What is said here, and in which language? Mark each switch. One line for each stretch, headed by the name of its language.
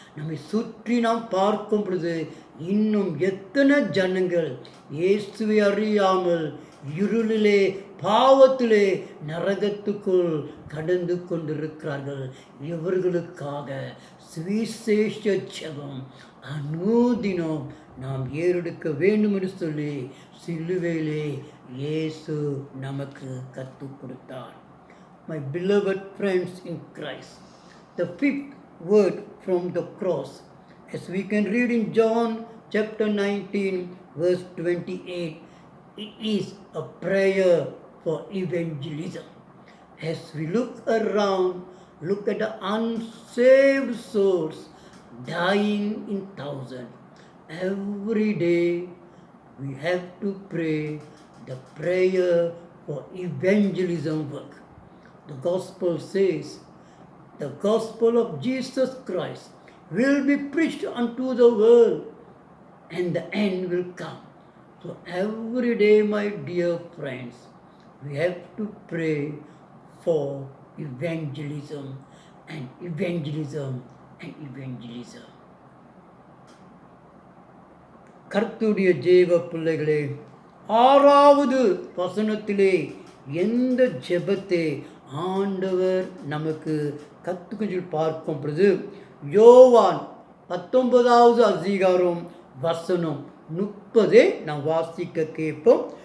Tamil: நம்மை சுற்றி நாம் பார்க்கும் பொழுது இன்னும் எத்தனை ஜனங்கள் இயேசுவை அறியாமல் இருளிலே பாவத்திலே நரகத்துக்குள் கடந்து கொண்டிருக்கிறார்கள். இவர்களுக்காக சுவிசேஷ ஜெபம் அனுதினம் நாம் ஏறெடுக்க வேண்டும் என்று சொல்லி சிலுவையிலே இயேசு நமக்கு கற்றுக் கொடுத்தார்.
English: My beloved friends in Christ, the 5th word from the cross, as we can read in John chapter 19 verse 28, it is a prayer for evangelism. As we look around, look at the unsaved souls dying in thousands. Every day we have to pray the prayer for evangelism work. The gospel says, the gospel of Jesus Christ will be preached unto the world and the end will come. So every day, my dear friends, we have to pray for evangelism and evangelism and evangelism.
Tamil: கர்த்தருடைய ஜெப பிள்ளைகளே, 6வது வசனத்திலே எந்த ஜெபத்தை ஆண்டவர் நமக்கு கற்றுக்கொண்டு பார்க்கும் பொழுது, யோவான் 19வது அதிகாரம் வசனம் 30 நாம் வாசிக்க கேட்போம்.